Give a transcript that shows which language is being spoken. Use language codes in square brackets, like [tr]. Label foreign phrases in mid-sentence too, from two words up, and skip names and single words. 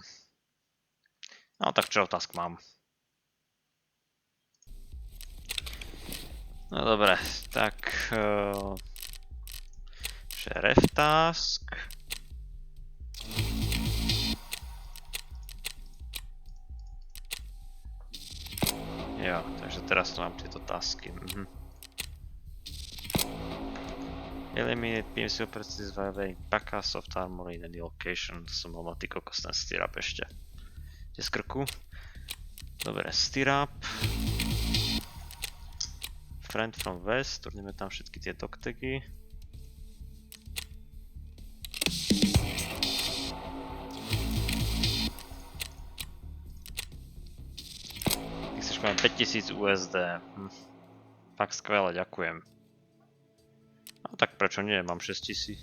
[sk] No, tak čo task mám? No dobre, tak šeref task. Jo, takže teraz tu mám tieto tasky. [en] Eliminate PMC operatives violating PACA, soft armor in any location. [sk] To som mal na ty kokos ten stirap ešte. Kde z krku. Dobre, stirap. [en] Friend from west, [sk] turneme tam všetky tie dogtagy. Ty chceš mať 5000 USD. Fakt skvelé, ďakujem. No tak prečo nie, mám 6000.